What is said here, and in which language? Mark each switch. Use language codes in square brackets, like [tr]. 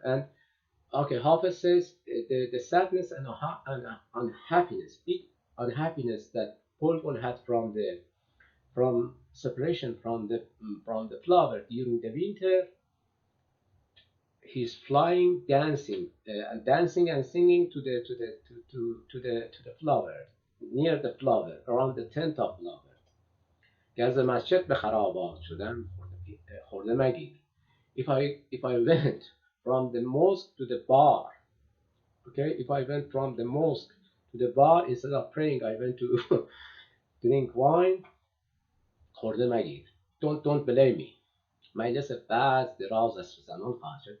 [en] And okay, Hafiz says the sadness and unhappiness, big unhappiness that Bulbul had from separation from the flower during the winter. He's flying, dancing, and dancing and singing to the flower, near the flower, around the tent of flower. [fa] گر ز مسجد به خرابات شدم خرده مگیر. [en] If I went from the mosque to the bar, okay, if I went from the mosque to the bar, instead of praying, I went to drink wine, [fa] خرده مگیر. [en] Don't blame me. [fa] مجلس بعض دراز است و زمان خواهد شد.